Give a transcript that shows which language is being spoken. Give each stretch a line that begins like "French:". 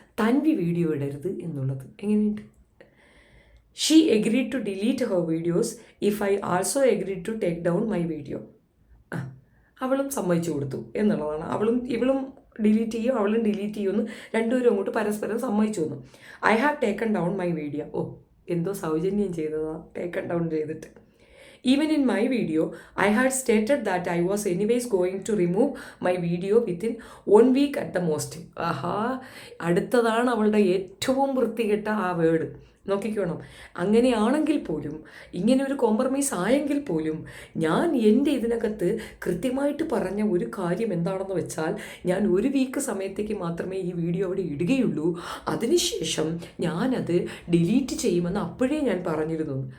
Malayalam: Tanvi video ഇടരുത് എന്നുള്ളത് എങ്ങനെയുണ്ട്?
English: She agreed to delete her videos if I also agreed to take down my video.
Malayalam: അവളും സമ്മതിച്ചു കൊടുത്തു എന്നുള്ളതാണ്. ഇവളും ഡിലീറ്റ് ചെയ്യും, അവളും ഡിലീറ്റ് ചെയ്യുമെന്ന് രണ്ടുപേരും അങ്ങോട്ട് പരസ്പരം സമ്മതിച്ചു വന്നു.
English: I have taken down my video.
Malayalam: ഓ, എന്തോ സൗജന്യം ചെയ്തതാണ് ടേക്കൺ ഡൗൺ ചെയ്തിട്ട്.
English: Even in my video, I had stated that I was anyways going to remove my video within 1 week at the most.
Malayalam: അടുത്തതാണ് അവളുടെ ഏറ്റവും വൃത്തികെട്ട ആ വേർഡ്. നോക്കിക്കോണം. അങ്ങനെയാണെങ്കിൽ പോലും, ഇങ്ങനെ ഒരു കോംപ്രമൈസ് ആയെങ്കിൽ പോലും, ഞാൻ എൻ്റെ ഇതിനകത്ത് കൃത്യമായിട്ട് പറഞ്ഞ ഒരു കാര്യം എന്താണെന്ന് വെച്ചാൽ, ഞാൻ 1 വീക്ക് സമയത്തേക്ക് മാത്രമേ ഈ വീഡിയോ അവിടെ ഇടുകയുള്ളൂ, അതിനുശേഷം ഞാനത് ഡിലീറ്റ് ചെയ്യുമെന്ന് അപ്പോഴേ ഞാൻ പറഞ്ഞിരുന്നു.